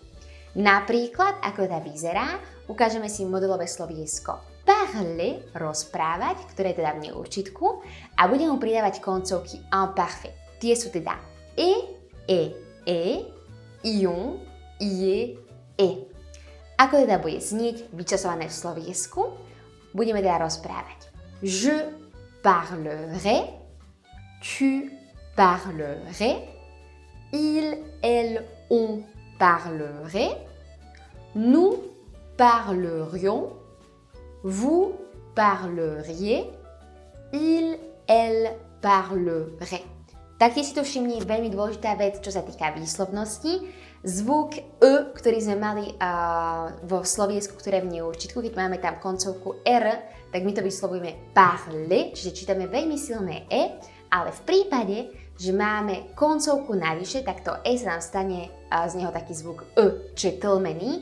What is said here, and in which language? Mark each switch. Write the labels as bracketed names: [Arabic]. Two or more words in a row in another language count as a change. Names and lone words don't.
[Slovak] Napríklad, ako to vyzerá, ukážeme si modelové slovísko parler, rozprávať, ktoré je teda v neurčitku, a budeme mu pridávať koncovky imparfait. Tie sú teda ion, ie, e. Ako teda bude znieť vyčasované v sloviesku? Budeme teda rozprávať. [French] Je parlerai, tu parlerais, il, elle, on parlerait, nous parlerions, vous parleriez, il, elle parlerait. [Slovak] Taktiež si tu všimni veľmi dôležitá vec, čo sa týka výslovnosti. Zvuk E, ktorý sme mali vo sloviesku, ktoré je v neurčitku, keď máme tam koncovku R, tak my to vyslovujeme parler, čiže čítame veľmi silné E, ale v prípade, že máme koncovku navyše, tak to E sa nám stane z neho taký zvuk E, čiže tlmený.